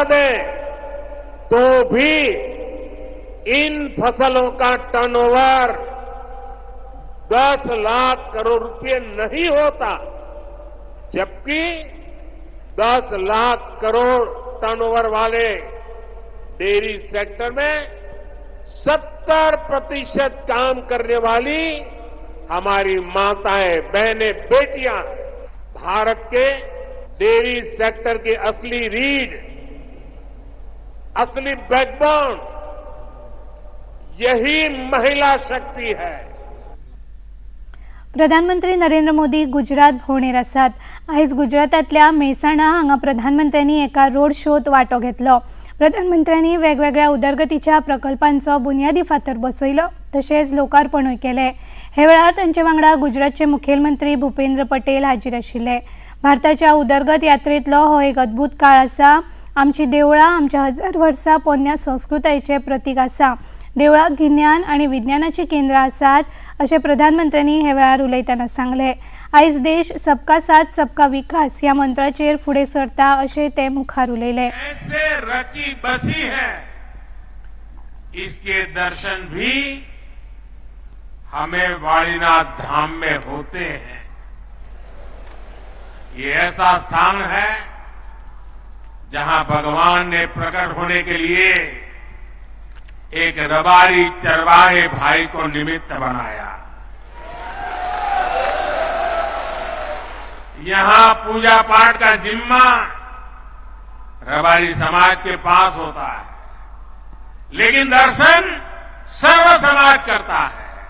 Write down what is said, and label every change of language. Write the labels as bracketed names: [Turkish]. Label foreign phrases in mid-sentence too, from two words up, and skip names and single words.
[Hindi] दें तो भी इन फसलों का टर्नओवर 10 लाख करोड़ रुपए नहीं होता, जबकि 10 लाख करोड़ टर्नओवर वाले [English] dairy sector [Hindi] में 70% काम करने वाली हमारी माताएं, बहनें, बेटियां. भारत के डेयरी सेक्टर की असली रीढ़, असली बैकबोन यही महिला शक्ति है. [Konkani] प्रधानमंत्री नरेंद्र मोदी गुजरात भोंवडेर आसात. आयज गुजरातातल्या मेहसाणा हांगा प्रधानमंत्र्यांनी एका रोड शोत वांटो घेतलो. प्रधानमंत्र्यांनी वेगवेगळ्या उदरगतीच्या प्रकल्पांचो बुनियादी फातर बसयलो तशेंच लोकार्पणूय केले. हे वेळार तांचे वांगडा गुजरातचे मुखेलमंत्री भूपेंद्र पटेल हाजीर आशिल्ले. भारताच्या उदरगत यात्रेंतलो हो एक अद्भुत काळ आसा. आमची देवळां आमच्या 1000 वर्सां पोरण्या संस्कृतायेचें प्रतीक आसा. देवळां गिन्यान आणि विज्ञानाची केंद्रां आसात अशें प्रधानमंत्र्यांनी हे वेळार उलयतना सांगले. आयज देश [Hindi] सबका साथ सबका विकास [Konkani] ह्या मंत्राचेर फुडें सरता अशें ते मुखार उलयले. [Hindi] ऐसे रची बसी है, इसके दर्शन भी हमें वाणीनाथ धाम में होते हैं. ये ऐसा स्थान है जहां भगवान ने प्रकट होने के लिए एक रबारी चरवाहे भाई को निमित्त बनाया, यहां पूजा पाठ का जिम्मा रबारी समाज के पास होता है, लेकिन दर्शन सर्व समाज करता है।